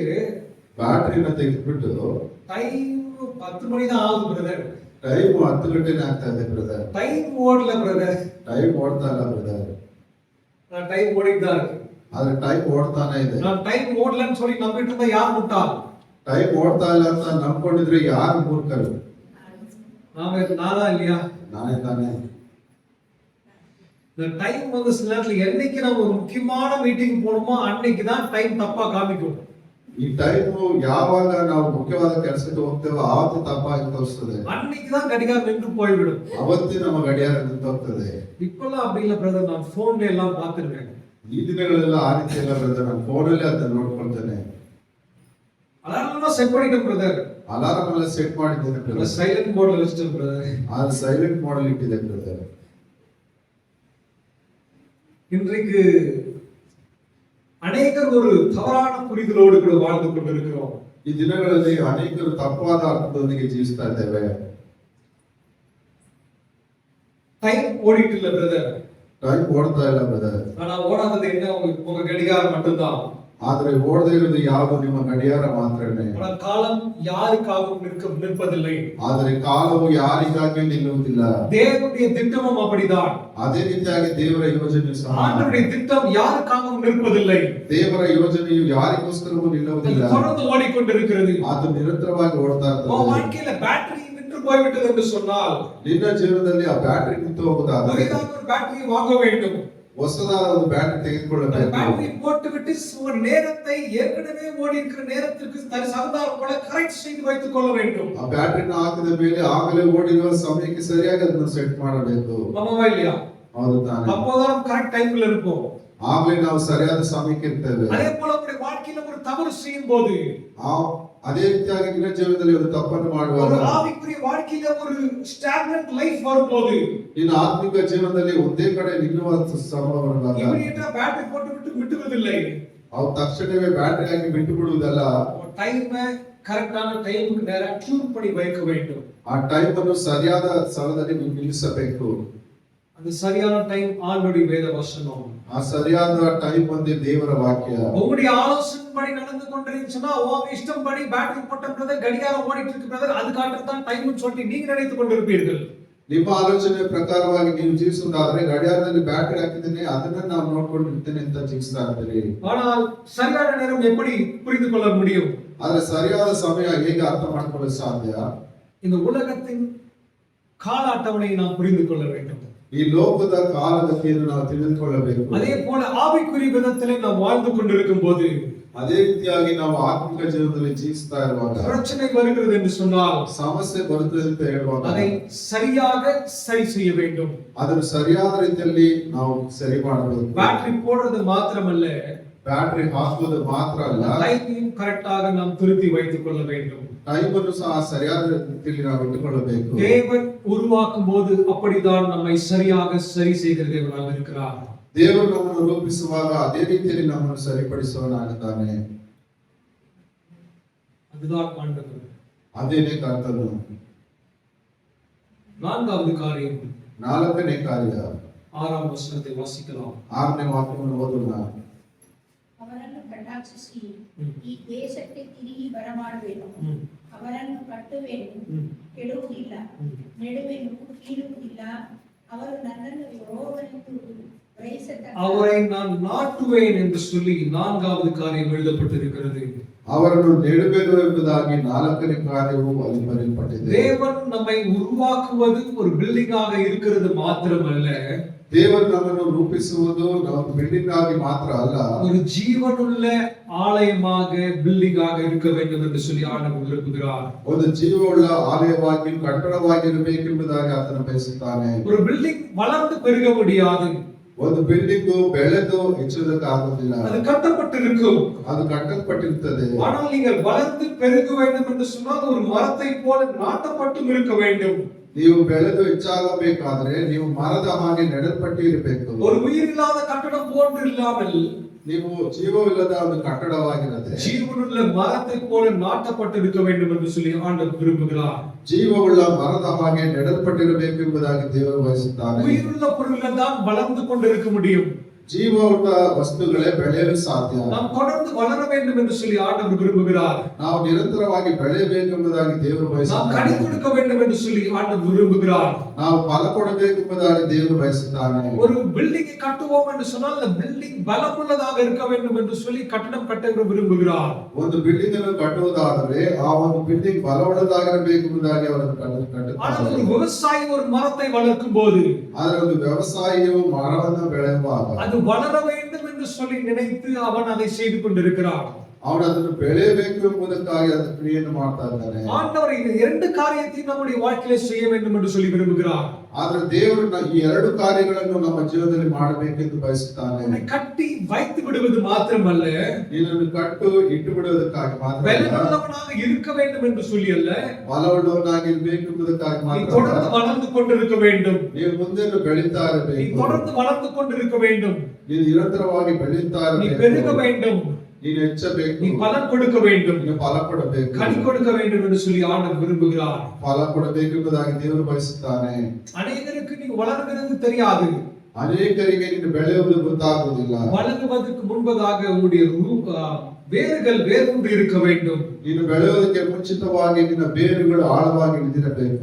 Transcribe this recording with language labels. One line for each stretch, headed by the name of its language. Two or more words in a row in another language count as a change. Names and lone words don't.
Kannada: ಬ್ಯಾಟ್ರಿನ ತೆಗೆದ್ಬಿಟ್ಟು
Tamil: டைம் 10 மணி தான் ஆகுது பிரதர்.
Kannada: ಟೈಮ್ 10 ಗಂಟೆನೇ ಆಗ್ತಾ ಇದೆ ಬ್ರದರ್.
Tamil: டைம் ஓடல பிரதர்.
Kannada: ಟೈಮ್ ಓಡ್ತಾ ಇಲ್ಲ ಬ್ರದರ್.
Tamil: நான் டைம் ஓடிட்டு தான் இருக்கு.
Kannada: ಆದ್ರೆ ಟೈಮ್ ಓಡ್ತಾನೆ ಇದೆ.
Tamil: நான் டைம் ஓடலன்னு சொல்லி நம்பிட்டு இருந்தா யார் முட்டாள்?
Kannada: ಟೈಮ್ ಓಡ್ತಾ ಇಲ್ಲ ಅಂತ ನಂಬ್ಕೊಂಡಿದ್ರೆ ಯಾರು ಮೂರ್ಖರು?
Tamil: நானா இல்லையா?
Kannada: ನಾನೇ ತಾನೇ.
Tamil: இந்த டைம் வந்து சில நேரத்துல என்னைக்கு நம்ம ஒரு முக்கியமான மீட்டிங் போனோமோ அன்னைக்கு தான் டைம் தப்பா காமிக்கும்.
Kannada: ಈ ಟೈಮ್ ಯಾವಾಗ ನಾವು ಮುಖ್ಯವಾದ ಕೆಲಸಕ್ಕೆ ಹೋಗ್ತೇವೋ ಆವತ್ತು ತಪ್ಪಾಗಿ ತೋರಿಸ್ತದೆ.
Tamil: அன்னைக்கு தான் கடிகாரம் நின்று போய்விடும்.
Kannada: ಅವತ್ತೇ ನಮ್ಮ ಗಡಿಯಾರ ನಿಂತೋಗ್ತದೆ.
Tamil: இப்பெல்லாம் அப்படி இல்ல பிரதர், நான் போன்ல எல்லாம் பார்த்திருக்கேன்.
Kannada: ಈ ದಿನಗಳೆಲ್ಲ ಆ ರೀತಿ ಎಲ್ಲ ಬ್ರದರ್, ನಾನು ಫೋನಲ್ಲಿ ಅದನ್ನ ನೋಡ್ಕೊಳ್ತೇನೆ.
Tamil: அலாரம் செட் பண்ணிட்டேன் பிரதர்.
Kannada: ಅಲಾರಾಮ್ ಎಲ್ಲ ಸೆಟ್ ಮಾಡಿದ್ದೇನೆ ಬ್ರದರ್.
English: silent mode
Tamil: வச்சிட்டேன் பிரதர்.
Kannada: ಅದು
English: silent mode
Kannada: ಇಟ್ಟಿದೆ ಬ್ರದರ್.
Tamil: இன்றைக்கு அநேகர் ஒரு தவறான புரிதலோடு கூட வாழ்ந்து கொண்டிருக்கிறோம்.
Kannada: ಈ ದಿನಗಳಲ್ಲಿ ಅನೇಕರು ತಪ್ಪಾದ ಅರ್ಥದೊಂದಿಗೆ ಜೀವಿಸ್ತಾ ಇದ್ದೇವೆ.
Tamil: டைம் ஓடிட்டு இல்ல பிரதர்.
Kannada: ಟೈಮ್ ಓಡ್ತಾ ಇಲ್ಲ ಬ್ರದರ್.
Tamil: ஆனா ஓடாதது என்ன? உங்க கடிகாரம் மட்டும்தான்.
Kannada: ಆದ್ರೆ ಓಡದೇ ಇರೋದು ಯಾವುದು? ನಿಮ್ಮ ಗಡಿಯಾರ ಮಾತ್ರನೇ.
Tamil: காலம் யாருக்காகவும் நிற்பதில்லை.
Kannada: ಆದರೆ ಕಾಲವು ಯಾರಿಗಾಗಿ ನಿಲ್ಲುವುದಿಲ್ಲ.
Tamil: தேவனுடைய திட்டமும் அப்படிதான்.
Kannada: ಅದೇ ರೀತಿಯಾಗಿ ದೇವರ ಯೋಜನೆಯು ಸಹ.
Tamil: ஆண்டவருடைய திட்டம் யாருக்காகவும் நிற்பதில்லை.
Kannada: ದೇವರ ಯೋಜನೆಯು ಯಾರಿಗೋಸ್ಕರವೂ ನಿಲ್ಲುವುದಿಲ್ಲ.
Tamil: தொடர்ந்து ஓடிக்கொண்டிருக்கிறது.
Kannada: ಅದು ನಿರಂತರವಾಗಿ ಓಡ್ತಾ ಇರ್ತದೆ.
Tamil: வாழ்க்கையில பேட்டரி நின்று போய்விட்டது என்று சொன்னால்
Kannada: ನಿನ್ನ ಜೀವನದಲ್ಲಿ ಆ ಬ್ಯಾಟರಿ ನಿಂತು ಹೋಗುವುದಾದರೆ
Tamil: புதிதாக ஒரு பேட்டரி வாங்க வேண்டும்.
Kannada: ಹೊಸದಾದ ಒಂದು ಬ್ಯಾಟರಿ ತೆಗೆದುಕೊಳ್ಳಬೇಕು.
Tamil: பேட்டரி போட்டுவிட்டு ஒரு நேரத்தை ஏற்கனவே ஓடி இருக்கிற நேரத்திற்கு தகுந்தாற் போல கரெக்ட் செய்து வைத்துக் கொள்ள வேண்டும்.
Kannada: ಆ ಬ್ಯಾಟರಿನ ಹಾಕಿದ ಮೇಲೆ ಆಗಲೇ ಓಡಿರುವ ಸಮಯಕ್ಕೆ ಸರಿಯಾಗಿ ಅದನ್ನು ಸೆಟ್ ಮಾಡಬೇಕು.
Tamil: ஆமாவா இல்லையா?
Kannada: ಹೌದು ತಾನೆ?
Tamil: அப்போதான்
English: correct time
Tamil: இருப்போம்.
Kannada: ಆಗಲೇ ನಾವು ಸರಿಯಾದ ಸಮಯಕ್ಕೆ ಇರ್ತೇವೆ.
Tamil: அதே போல உங்களுடைய வாழ்க்கையில ஒரு தவறு செய்யும் போது,
Kannada: ಅದೇ ರೀತಿಯಾಗಿ ನಿನ್ನ ಜೀವನದಲ್ಲಿ ಒಂದು ತಪ್ಪನ್ನು ಮಾಡುವಾಗ,
Tamil: ஒரு ஆவிக்குரிய வாழ்க்கையில ஒரு
English: stagnant life
Tamil: வரும்போது,
Kannada: ನಿನ್ನ ಆತ್ಮಿಕ ಜೀವನದಲ್ಲಿ ಒಂದೇ ಕಡೆ ನಿಲ್ಲುವ ಸಂಭವ ಬಂದಾಗ
Tamil: இமிடியேட்டா பேட்டரி போட்டு விட்டுவதில்லை.
Kannada: ಅವು ತಕ್ಷಣವೇ ಬ್ಯಾಟರಿ ಹಾಕಿ ಬಿಟ್ಟು ಬಿಡುವುದಲ್ಲ.
Tamil: டைமை
English: correct time
Tamil: நேரா டியூன் பண்ணி வைக்க வேண்டும்.
Kannada: ಆ ಟೈಮ್ ಅನ್ನು ಸರಿಯಾದ ಸ್ಥಳದಲ್ಲಿ ನೀವು ನಿಲ್ಲಿಸಬೇಕು.
Tamil: அந்த சரியான டைம் ஆண்டவருடைய வேத வசனம்.
Kannada: ಆ ಸರಿಯಾದ ಟೈಮ್ ಒಂದೇ ದೇವರ ವಾಕ್ಯ.
Tamil: உங்களுடைய ஆலோசனைப்படி நடந்து கொண்டிருந்துச்சுன்னா உங்க இஷ்டம்படி பேட்டரி போட்ட பிரதர் கடிகாரம் ஓடிட்டு இருக்கு பிரதர் அதுக்காக தான் டைம்னு சொல்லி நீங்க நினைத்துக் கொண்டிருப்பீர்கள்.
Kannada: ನಿಮ್ಮ ಆಲೋಚನೆ ಪ್ರಕಾರವಾಗಿ ನೀವು ಜೀವಿಸುವುದಾದ್ರೆ ಗಡಿಯಾರದಲ್ಲಿ ಬ್ಯಾಟರಿ ಹಾಕಿದ್ದೇನೆ ಅದನ್ನ ನಾವು ನೋಡ್ಕೊಂಡಿರ್ತೇನೆ ಅಂತ ಜೀವಿಸ್ತಾ ಇರ್ತೀರಿ.
Tamil: ஆனால் சரியான நேரம் எப்படி புரிந்து கொள்ள முடியும்?
Kannada: ಆದ್ರೆ ಸರಿಯಾದ ಸಮಯ ಹೇಗೆ ಅರ್ಥ ಮಾಡ್ಕೊಳ್ಳಲು ಸಾಧ್ಯ?
Tamil: இந்த உலகத்தின் கால அட்டவணையை நாம் புரிந்து கொள்ள வேண்டும்.
Kannada: ಈ ಲೋಕದ ಕಾಲಗತಿಯನ್ನು ನಾವು ತಿಳಿದುಕೊಳ್ಳಬೇಕು.
Tamil: அதே போல ஆவிக்குரிய விதத்திலே நாம் வாழ்ந்து கொண்டிருக்கும் போது
Kannada: ಅದೇ ರೀತಿಯಾಗಿ ನಾವು ಆತ್ಮಿಕ ಜೀವನದಲ್ಲಿ ಜೀವಿಸ್ತಾ ಇರುವಾಗ
Tamil: பிரச்சனை வருகிறது என்று சொன்னால்
Kannada: ಸಮಸ್ಯೆ ಬರುತ್ತದೆ ಅಂತ ಹೇಳುವಾಗ
Tamil: அதை சரியாக சரி செய்ய வேண்டும்.
Kannada: ಅದನ್ನು ಸರಿಯಾದ ರೀತಿಯಲ್ಲಿ ನಾವು ಸರಿ ಮಾಡಬೇಕು.
Tamil: பேட்டரி போடுறது மாத்திரமல்ல,
Kannada: ಬ್ಯಾಟರಿ ಹಾಕುವುದು ಮಾತ್ರ ಅಲ್ಲ,
Tamil: டைமையும் கரெக்டாக நாம் திருத்தி வைத்துக் கொள்ள வேண்டும்.
Kannada: ಟೈಮ್ ಅನ್ನು ಸಹ ಸರಿಯಾದ ರೀತಿಯಲ್ಲಿ ನಾವು ಇಟ್ಟುಕೊಳ್ಳಬೇಕು.
Tamil: தேவன் உருவாக்கும் போது அப்படிதான் நம்மை சரியாக சரி செய்கிற தேவனாக இருக்கிறார்.
Kannada: ದೇವರು ನಮ್ಮನ್ನು ರೂಪಿಸುವಾಗ ಅದೇ ರೀತಿಯಲ್ಲಿ ನಮ್ಮನ್ನು ಸರಿಪಡಿಸುವವನಾಗಿದ್ದಾನೆ.
Tamil: அதுதான் ஆண்டவர்.
Kannada: ಅದೇನೇ ಕರ್ತನು.
Tamil: நான்காவது காரியம்,
Kannada: ನಾಲ್ಕನೇ ಕಾರ್ಯ
Tamil: 6ஆம் வசனத்தை வாசிக்கலாம்.
Kannada: 6ನೇ ವಾಕ್ಯವನ್ನು ಓದೋಣ. ಅವರನ್ನು ಕಟಾಕ್ಷಿಸಿ ಈ ದೇಶಕ್ಕೆ ತಿರುಗಿ ಬರಮಾಡುವೆನು. ಅವರನ್ನು ಕಟ್ಟುವೆನು, ಕೆಡುವುದಿಲ್ಲ, ನೆಡುವೆನು, ಕೀಳುವುದಿಲ್ಲ. ಅವರು ನನ್ನನ್ನು ಯೆಹೋವನೆಂದು ಗ್ರಹಿಸತಕ್ಕ
Tamil: அவரை நான் நாட்டுவேன் என்று சொல்லி 4வது காரியம் எழுதப்பட்டிருக்கிறது.
Kannada: ಅವರನ್ನು ನೆಡುವೆನು ಎಂಬುದಾಗಿ 4ನೇ ಕಾರ್ಯವು ಅಲ್ಲಿ ಬರೆಯಲ್ಪಟ್ಟಿದೆ.
Tamil: தேவன் நம்மை உருவாக்குவது ஒரு பில்டிங்காக இருக்கிறது மாத்திரமல்ல,
Kannada: ದೇವರು ನಮ್ಮನ್ನು ರೂಪಿಸುವುದು ನಾವು ಬಿಲ್ಡಿಂಗ್ ಆಗಿ ಮಾತ್ರ ಅಲ್ಲ,
Tamil: ஒரு ஜீவனுள்ள ஆலயமாக பில்டிங்காக இருக்க வேண்டும் என்று சொல்லி ஆண்டவர் விரும்புகிறார்.
Kannada: ಒಂದು ಜೀವವುಳ್ಳ ಆಲಯವಾಗಿ ಕಟ್ಟಡವಾಗಿರಬೇಕೆಂಬುದಾಗಿ ಆತನು ಬಯಸುತ್ತಾನೆ.
Tamil: ஒரு பில்டிங் வளர்ந்து பெருக முடியாது,
Kannada: ಒಂದು ಬಿಲ್ಡಿಂಗ್ ಬೆಳೆದು ಹೆಚ್ಚುವುದಕ್ಕಾಗುವುದಿಲ್ಲ,
Tamil: அது கட்டப்பட்டிருக்கும்.
Kannada: ಅದು ಕಟ್ಟಲ್ಪಟ್ಟಿರುತ್ತದೆ.
Tamil: ஆனால் நீங்கள் வளர்ந்து பெருக வேண்டும் என்று சொன்னால் ஒரு மரத்தை போல நாட்டப்பட்டும் இருக்க வேண்டும்.
Kannada: ನೀವು ಬೆಳೆದು ಹೆಚ್ಚಾಗಬೇಕಾದ್ರೆ ನೀವು ಮರದ ಹಾಗೆ ನೆಡಲ್ಪಟ್ಟು ಇರಬೇಕು.
Tamil: ஒரு உயிரில்லாத கட்டடம் போன்று இல்லாமல்
Kannada: ನೀವು ಜೀವವಿಲ್ಲದ ಒಂದು ಕಟ್ಟಡವಾಗಿರದೆ
Tamil: ஜீவனுள்ள மரத்தை போல நாட்டப்பட்டு இருக்க வேண்டும் என்று சொல்லி ஆண்டவர் விரும்புகிறார்.
Kannada: ಜೀವವುಳ್ಳ ಮರದ ಹಾಗೆ ನೆಡಲ್ಪಟ್ಟಿರಬೇಕೆಂಬುದಾಗಿ ದೇವರು ಬಯಸುತ್ತಾನೆ.
Tamil: உயிருள்ள பொருள்கள் தான் வளர்ந்து கொண்டிருக்க முடியும்.
Kannada: ಜೀವವುಳ್ಳ ವಸ್ತುಗಳೇ ಬೆಳೆಯಲು ಸಾಧ್ಯ.
Tamil: நாம் தொடர்ந்து வளர வேண்டும் என்று சொல்லி ஆண்டவர் விரும்புகிறார்.
Kannada: ನಾವು ನಿರಂತರವಾಗಿ ಬೆಳೆಯಬೇಕೆಂಬುದಾಗಿ ದೇವರು
Tamil: நாம்
Kannada: ಬಯಸುತ್ತಾನೆ.
Tamil: கனி கொடுக்க வேண்டும் என்று சொல்லி ஆண்டவர் விரும்புகிறார்.
Kannada: ನಾವು ಫಲ ಕೊಡಬೇಕೆಂಬುದಾಗಿ ದೇವರು ಬಯಸುತ್ತಾನೆ.
Tamil: ஒரு பில்டிங்கை கட்டுவோம் என்று சொன்னால் அந்த பில்டிங் பலமுள்ளதாக இருக்க வேண்டும் என்று சொல்லி கட்டடம் கட்ட விரும்புகிறார்.
Kannada: ಒಂದು ಬಿಲ್ಡಿಂಗ್ ಅನ್ನು ಕಟ್ಟುವುದಾದರೆ ಆ ಒಂದು ಬಿಲ್ಡಿಂಗ್ ಬಲವುಳ್ಳದಾಗಿರಬೇಕೆಂಬುದಾಗಿ ಅವರನ್ನು
Tamil: ஆனால் ஒரு
Kannada: ಕಟ್ಟುತ್ತಾರೆ.
Tamil: விவசாயி ஒரு மரத்தை வளர்க்கும் போது
Kannada: ಆದರೆ ಒಂದು ವ್ಯವಸಾಯಿಯು ಮರವನ್ನು ಬೆಳೆಯುವಾಗ
Tamil: அது வளர வேண்டும் என்று சொல்லி நினைத்து அவன் அதை செய்து கொண்டிருக்கிறான்.
Kannada: ಅವನು ಅದನ್ನು ಬೆಳೆಯಬೇಕು ಎಂಬುದಕ್ಕಾಗಿ ಅದನ್ನು ಕ್ರಿಯೆಯನ್ನು ಮಾಡ್ತಾ ಇದ್ದಾನೆ.
Tamil: ஆண்டவர் இந்த 2 காரியத்தையும் நம்முடைய வாழ்க்கையிலே செய்ய வேண்டும் என்று சொல்லி விரும்புகிறார்.
Kannada: ಆದ್ರೆ ದೇವರು ಈ 2 ಕಾರ್ಯಗಳನ್ನು ನಮ್ಮ ಜೀವನದಲ್ಲಿ ಮಾಡಬೇಕೆಂದು ಬಯಸುತ್ತಾನೆ.
Tamil: அதை கட்டி வைத்து விடுவது மாத்திரமல்ல,
Kannada: ನೀನನ್ನು ಕಟ್ಟು ಇಟ್ಟು ಬಿಡುವುದಕ್ಕಾಗಿ ಮಾತ್ರ ಅಲ್ಲ,
Tamil: பலனுள்ளவனாக இருக்க வேண்டும் என்று சொல்லி அல்ல,
Kannada: ಬಲವುಳ್ಳವನಾಗಿರ್ಬೇಕು ಎಂಬುದಕ್ಕಾಗಿ
Tamil: நீ
Kannada: ಮಾತ್ರ
Tamil: தொடர்ந்து
Kannada: ಅಲ್ಲ,
Tamil: வளர்ந்து கொண்டிருக்க வேண்டும்.
Kannada: ನೀವು ಮುಂದೆನೂ ಬೆಳೀತಾ
Tamil: நீ
Kannada: ಇರಬೇಕು.
Tamil: தொடர்ந்து வளர்ந்து கொண்டிருக்க வேண்டும்.
Kannada: ನೀನು ನಿರಂತರವಾಗಿ ಬೆಳೀತಾ
Tamil: நீ பெருக
Kannada: ಇರಬೇಕು.
Tamil: வேண்டும்.
Kannada: ನೀನು ಹೆಚ್ಚಬೇಕು.
Tamil: நீ பலன் கொடுக்க வேண்டும்.
Kannada: ನೀನು ಫಲ ಕೊಡಬೇಕು.
Tamil: கனி கொடுக்க வேண்டும் என்று சொல்லி ஆண்டவர் விரும்புகிறார்.
Kannada: ಫಲ ಕೊಡಬೇಕೆಂಬುದಾಗಿ ದೇವರು ಬಯಸುತ್ತಾನೆ.
Tamil: அநேகருக்கு நீ வளர்கிறது தெரியாது.
Kannada: ಅನೇಕರಿಗೆ ನೀನು ಬೆಳೆಯುವುದು ಗೊತ್ತಾಗುವುದಿಲ್ಲ.
Tamil: வளருவதற்கு முன்பதாக உங்களுடைய வேர்கள் வேரூன்றி இருக்க வேண்டும்.
Kannada: ನೀನು ಬೆಳೆಯುವುದಕ್ಕೆ ಮುಂಚಿತವಾಗಿ ನಿನ್ನ ಬೇರುಗಳು ಆಳವಾಗಿ ಇಳಿದಿರಬೇಕು.